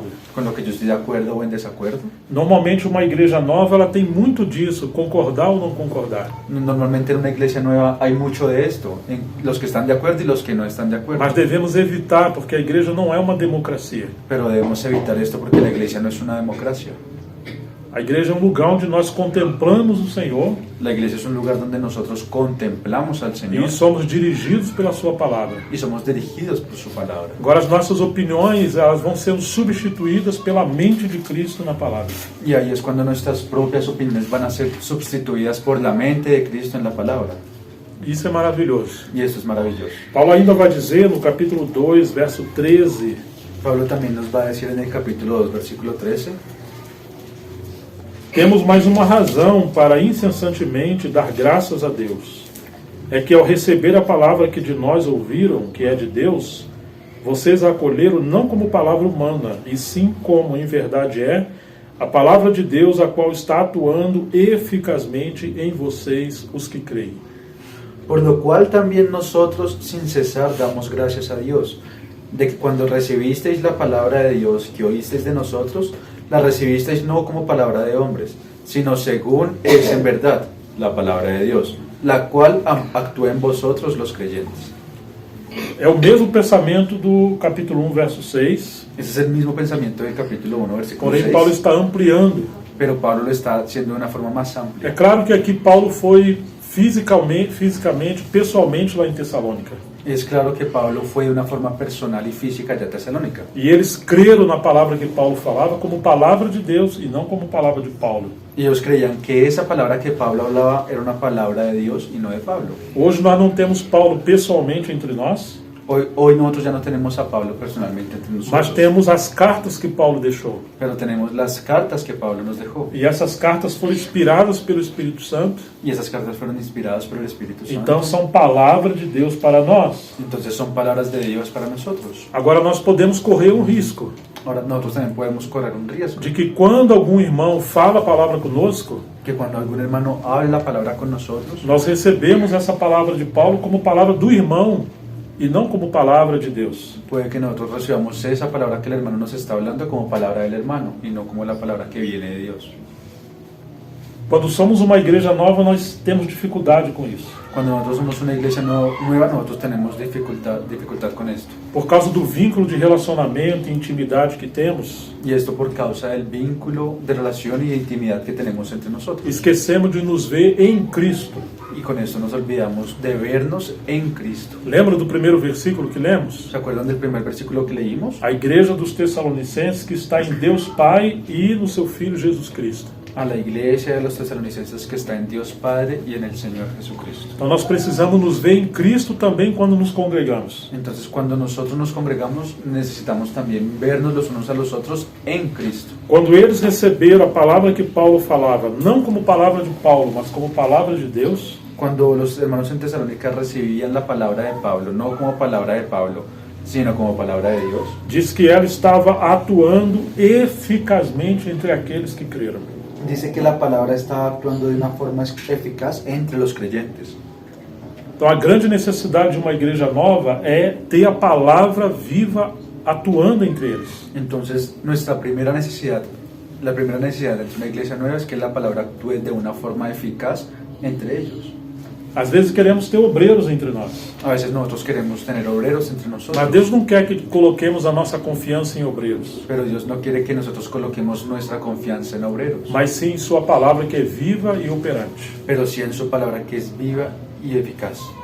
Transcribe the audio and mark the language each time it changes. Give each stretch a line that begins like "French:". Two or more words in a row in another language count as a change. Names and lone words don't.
Spanish: con lo que yo estoy de acuerdo o en desacuerdo.
Portuguese: Normalmente uma igreja nova ela tem muito disso, concordar ou não concordar.
Spanish: Normalmente en una iglesia nueva hay mucho de esto, en los que están de acuerdo y los que no están de acuerdo.
Portuguese: Mas devemos evitar, porque a igreja não é uma democracia.
Spanish: Pero debemos evitar esto porque la iglesia no es una democracia.
Portuguese: A igreja é um lugar onde nós contemplamos o Senhor
Spanish: La iglesia es un lugar donde nosotros contemplamos al Señor
Portuguese: e somos dirigidos pela sua palavra.
Spanish: y somos dirigidos por su palabra.
Portuguese: Agora as nossas opiniões elas vão sendo substituídas pela mente de Cristo na palavra.
Spanish: Y ahí es cuando nuestras propias opiniones van a ser sustituidas por la mente de Cristo en la palabra.
Portuguese: Isso é maravilhoso.
Spanish: Y eso es maravilloso.
Portuguese: Paulo ainda vai dizer no capítulo 2, verso 13,
Spanish: Pablo también nos va a decir en el capítulo 2, versículo 13,
Portuguese: temos mais uma razão para incessantemente dar graças a Deus. É que ao receber a palavra que de nós ouviram, que é de Deus, vocês a acolheram não como palavra humana, e sim como em verdade é a palavra de Deus, a qual está atuando eficazmente em vocês, os que creem.
Spanish: por lo cual también nosotros sin cesar damos gracias a Dios, de que cuando recibisteis la palabra de Dios que oísteis de nosotros, la recibisteis no como palabra de hombres, sino según es en verdad la palabra de Dios, la cual actúa en vosotros los creyentes.
Portuguese: É o mesmo pensamento do capítulo 1, verso 6,
Spanish: Ese es el mismo pensamiento del capítulo 1, versículo
Portuguese: porém
Spanish: 6,
Portuguese: Paulo está ampliando.
Spanish: pero Pablo lo está haciendo de una forma más
Portuguese: É
Spanish: amplia.
Portuguese: claro que aqui Paulo foi fisicamente, pessoalmente lá em Tessalônica.
Spanish: Es claro que Pablo fue de una forma personal y física allá a Tesalónica.
Portuguese: E eles creram na palavra que Paulo falava como palavra de Deus e não como palavra de Paulo.
Spanish: Y ellos creían que esa palabra que Pablo hablaba era una palabra de Dios y no de Pablo.
Portuguese: Hoje nós não temos Paulo pessoalmente entre nós,
Spanish: Hoy nosotros ya no tenemos a Pablo personalmente entre
Portuguese: mas
Spanish: nosotros,
Portuguese: temos as cartas que Paulo deixou.
Spanish: pero tenemos las cartas que Pablo nos dejó.
Portuguese: E essas cartas foram inspiradas pelo Espírito Santo,
Spanish: Y esas cartas fueron inspiradas por el Espíritu Santo.
Portuguese: então são palavra de Deus para nós.
Spanish: Entonces son palabras de Dios para nosotros.
Portuguese: Agora nós podemos correr um risco
Spanish: Ahora nosotros también podemos correr un riesgo,
Portuguese: de que quando algum irmão fala a palavra conosco,
Spanish: que cuando algún hermano habla la palabra con nosotros,
Portuguese: nós recebemos essa palavra de Paulo como palavra do irmão e não como palavra de Deus.
Spanish: puede que nosotros recibamos esa palabra que el hermano nos está hablando como palabra del hermano y no como la palabra que viene de Dios.
Portuguese: Quando somos uma igreja nova, nós temos dificuldade com isso.
Spanish: Cuando nosotros somos una iglesia nueva, nosotros tenemos dificultad con esto.
Portuguese: Por causa do vínculo de relacionamento e intimidade que temos,
Spanish: Y esto por causa del vínculo de relación y de intimidad que tenemos entre nosotros.
Portuguese: esquecemos de nos ver em Cristo.
Spanish: Y con esto nos olvidamos de vernos en Cristo.
Portuguese: Lembra do primeiro versículo que lemos?
Spanish: ¿Se acuerdan del primer versículo que leímos?
Portuguese: A igreja dos Tessalonicenses que está em Deus Pai e no seu Filho Jesus Cristo.
Spanish: A la iglesia de los tesalonicenses que está en Dios Padre y en el Señor Jesucristo.
Portuguese: Então nós precisamos nos ver em Cristo também quando nos congregamos.
Spanish: Entonces cuando nosotros nos congregamos necesitamos también vernos los unos a los otros en Cristo.
Portuguese: Quando eles receberam a palavra que Paulo falava, não como palavra de Paulo, mas como palavra de Deus,
Spanish: Cuando los hermanos en Tesalónica recibían la palabra de Pablo, no como palabra de Pablo, sino como palabra de Dios,
Portuguese: diz que ela estava atuando eficazmente entre aqueles que creram.
Spanish: dice que la palabra está actuando de una forma eficaz entre los creyentes.
Portuguese: Então a grande necessidade de uma igreja nova é ter a palavra viva atuando entre eles.
Spanish: Entonces, la primera necesidad de una iglesia nueva es que la palabra actúe de una forma eficaz entre ellos.
Portuguese: Às vezes queremos ter obreiros entre nós,
Spanish: A veces nosotros queremos tener obreros entre nosotros,
Portuguese: mas Deus não quer que coloquemos a nossa confiança em obreiros,
Spanish: pero Dios no quiere que nosotros coloquemos nuestra confianza en obreros,
Portuguese: mas sim em sua palavra que é viva e operante.
Spanish: pero sí en su palabra que es viva y eficaz.